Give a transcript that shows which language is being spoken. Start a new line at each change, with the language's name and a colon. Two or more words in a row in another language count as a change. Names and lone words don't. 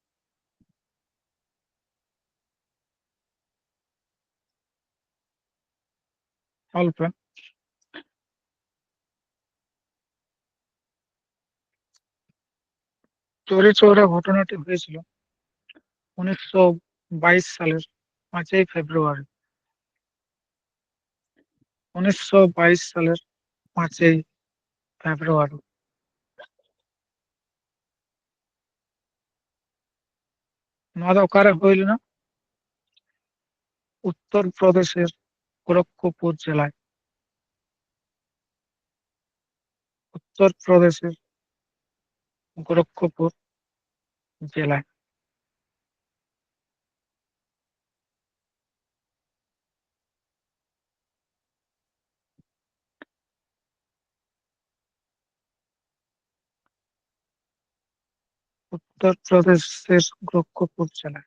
Bangla: অল্প চৌরি চৌরা ঘটনাটি হয়েছিল 1922 সালের 5ই ফেব্রুয়ারি। 1922 সালের 5ই ফেব্রুয়ারি।
Santali: নওয়া ᱫᱚ ᱚᱠᱟᱨᱮ ᱦᱩᱭ ᱞᱮᱱᱟ?
Bangla: উত্তর প্রদেশের গোরক্ষপুর জেলায়। উত্তর প্রদেশের গোরক্ষপুর জেলায়। উত্তর প্রদেশের গোরক্ষপুর জেলায়।